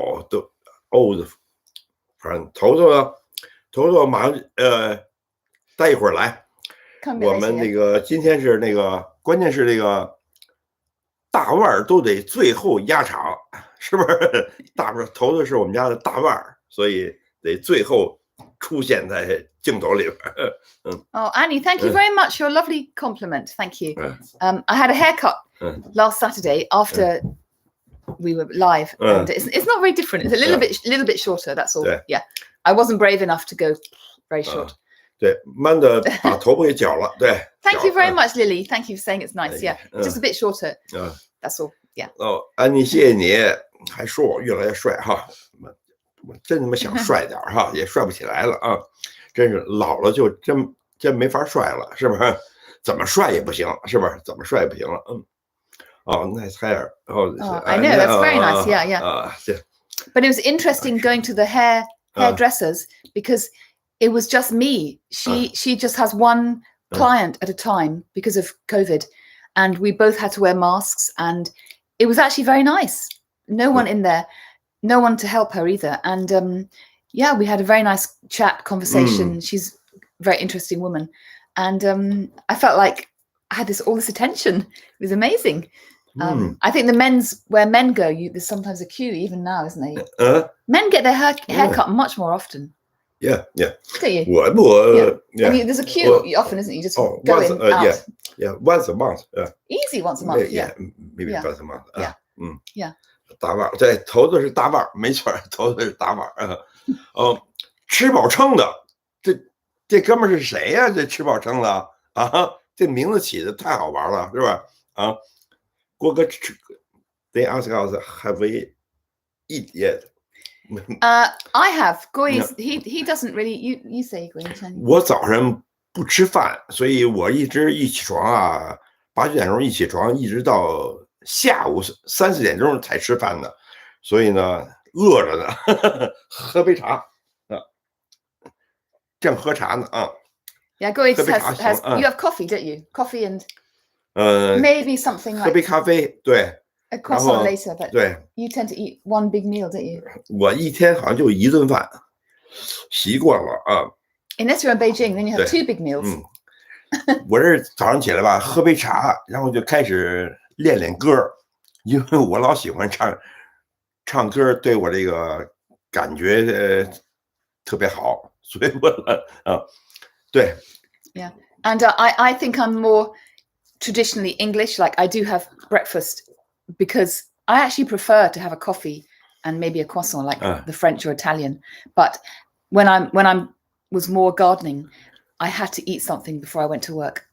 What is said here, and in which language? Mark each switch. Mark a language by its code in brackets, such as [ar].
[zh] 都 [en] old friend [zh] Toto 马上待一会儿来。我们那个今天是那个，关键是那个大腕都得最后压场，是不是？大腕Toto是我们家的大腕，所以得最后出现在镜头里边。 [en] Oh, Annie, thank you very much. Your lovely compliment. Thank you. I had a haircut last Saturday after we were live, and it's not very different. It's a little bit shorter. That's all. Yeah. I wasn't brave enough to go very short. [zh] 对，慢的把头发给绞了。对。 [en] Thank you very much, Lily. Thank you for saying it's nice. Yeah, just a bit shorter. That's all. Yeah. [zh] 安妮，谢谢你，还说我越来越帅哈。我真他妈想帅点哈，也帅不起来了啊！真是老了就真没法帅了，是不是？怎么帅也不行，是不是？怎么帅也不行了， [en] nice hair. I know, that's very nice. Yeah. Yeah. But it was interesting going to the hairdressers because it was just me. She just has one client at a time because of COVID, and we both had to wear masks, and it was actually very nice. No one in there, no one to help her either. And yeah, we had a very nice chat conversation. She's a very interesting woman, and I felt like I had all this attention. It was amazing. I think where men go, there's sometimes a queue even now, isn't there? Men get their hair cut much more often. Yeah. Don't you? Yeah. I mean, there's a queue often, isn't it? You just go in, out. Yeah, once a month. Easy once a month. Yeah. Maybe once a month. Yeah. [zh] 大腕儿，对，头子是大腕儿，没错，头子是大腕儿。吃饱撑的，这哥们儿是谁呀？这吃饱撑的啊，这名字起的太好玩了，是吧？ [en] 郭哥，they ask us have we eat yet? I have. Guo Yi, he doesn't really. You say Guo Yi. [zh] 我早上不吃饭，所以我一起床啊，8、9点钟一起床，一直到下午3、4点钟才吃饭的，所以呢，饿着呢，喝杯茶啊，正喝茶呢啊。 [en] Yeah, Guo Yi has you have coffee, don't you? Coffee and maybe something like [zh] 喝杯咖啡，对。 [en] A croissant later, but [zh] 对 [en] you tend to eat one big meal, don't you? [zh] 我一天好像就1顿饭，习惯了啊。 [en] Unless you're in Beijing, then you have 2 big meals. [zh] 我这早上起来吧，喝杯茶，然后就开始练歌，因为我老喜欢唱歌，对我这个感觉特别好，所以我对。 [en] Yeah, and I think I'm more traditionally English. Like I do have breakfast. Because I actually prefer to have a coffee and maybe a croissant like the French or Italian. But when I was more gardening, I had to eat something before I went to work.